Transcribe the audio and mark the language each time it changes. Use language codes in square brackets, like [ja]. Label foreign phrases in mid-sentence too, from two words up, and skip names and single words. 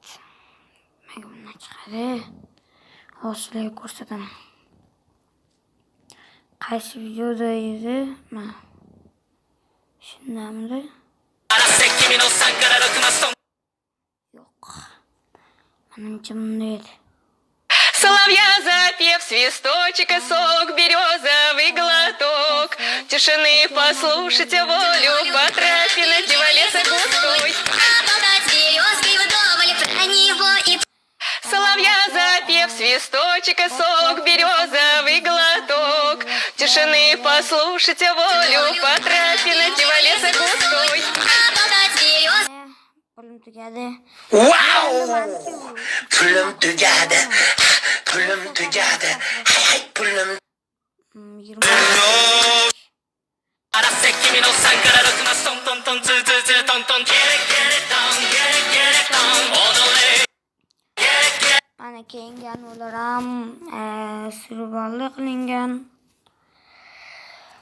[uz] Bundan chiqadi. Hozirga ko'rsataman. Qaysi videoda edi? Mana. Shundamdi? Yo'q. Menimcha bunday edi. [ru] Соловья запев, свисточек и сок, березовый глоток. Тишины послушайте волю, по тропе на леса густой. Соловья запев, свисточек и сок, березовый глоток. Тишины послушайте волю, по тропе на леса густой. [en] Wow! Pull them together. Hey, pull them. 20. [uz] Mana keyingi anularam survival qilingan.